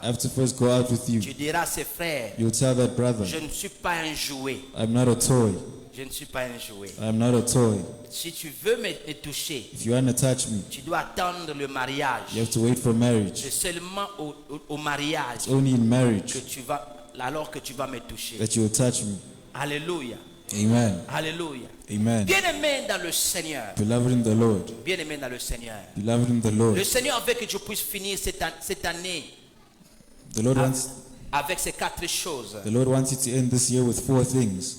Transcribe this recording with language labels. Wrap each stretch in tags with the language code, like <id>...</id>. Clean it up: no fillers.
<en>I have to first go out with you.</en> <fr>Tu diras à ses frères,</fr> <en>You'll tell that brother,</en> <fr>je ne suis pas un jouet.</fr> <en>I'm not a toy.</en> <fr>Je ne suis pas un jouet.</fr> <en>I'm not a toy.</en> <fr>Si tu veux me toucher,</fr> <en>If you want to touch me,</en> <fr>tu dois attendre le mariage.</fr> <en>you have to wait for marriage.</en> <fr>C'est seulement au mariage</fr> <en>It's only in marriage</en> <fr>que tu vas, alors que tu vas me toucher.</fr> <en>that you will touch me.</en> <fr>Alléluia.</fr> <en>Amen.</en> <fr>Alléluia.</fr> <en>Amen.</en> <fr>Bien-aimé dans le Seigneur.</fr> <en>Beloved in the Lord.</en> <fr>Bien-aimé dans le Seigneur.</fr> <en>Beloved in the Lord.</en> <fr>Le Seigneur veut que tu puisses finir cette année</fr> <en>The Lord wants</en> <fr>avec ces 4 choses.</fr> <en>you to end this year with 4 things.</en>